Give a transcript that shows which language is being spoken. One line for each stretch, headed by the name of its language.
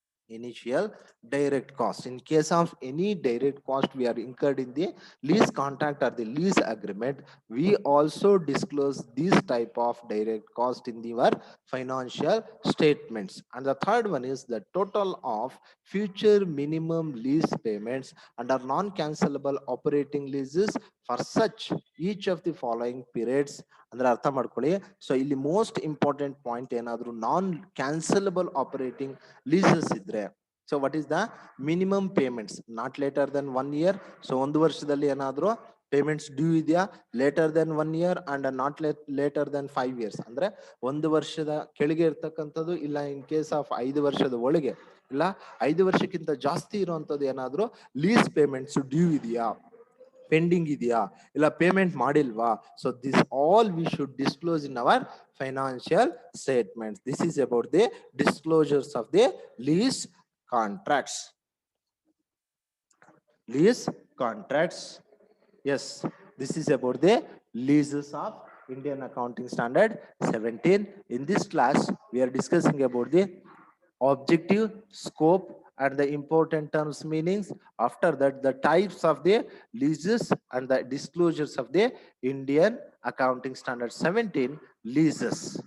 English: initial direct cost. In case of any direct cost we are incurred in the lease contract or the lease agreement, we also disclose this type of direct cost in our financial statements. And the third one is the total of future minimum lease payments under non-cancelable operating leases for such each of the following periods.
Kannada: ಅಂದ್ರೆ ಅರ್ಥ ಮಾಡ್ಕೊಳ್ಳಿ.
English: So ಇಲ್ಲಿ most important point ಏನಾದ್ರು non cancellable operating leases ಇದ್ರೆ, so what is the minimum payments not later than 1 year.
Kannada: So ಒಂದು ವರ್ಷದಲ್ಲಿ ಏನಾದ್ರು payments due ಇದೆಯಾ,
English: later than 1 year and not later than 5 years
Kannada: ಅಂದ್ರೆ ಒಂದು ವರ್ಷದ ಕೆಳಗೆ ಇರ್ತಕ್ಕಂಥದ್ದು, ಇಲ್ಲ ಇನ್ ಕೇಸ್ ಆಫ್ 5 ವರ್ಷದ ಒಳಗೆ, ಇಲ್ಲ 5 ವರ್ಷಕ್ಕಿಂತ ಜಾಸ್ತಿ ಇರುವಂತದ್ದು ಏನಾದ್ರು ಲೀಸ್ ಪೇಮೆಂಟ್ಸ್ ಡ್ಯೂ ಇದೆಯಾ, ಪೆಂಡಿಂಗ್ ಇದೆಯಾ, ಇಲ್ಲ ಪೇಮೆಂಟ್ ಮಾಡಿಲ್ವಾ.
English: So this all we should disclose in our financial statements. This is about the disclosures of the lease contracts. Lease contracts. Yes, this is about the leases of Indian Accounting Standard 17. In this class, we are discussing about the objective, scope, and the important terms meanings. After that, the types of the leases and the disclosures of the Indian Accounting Standard 17 leases.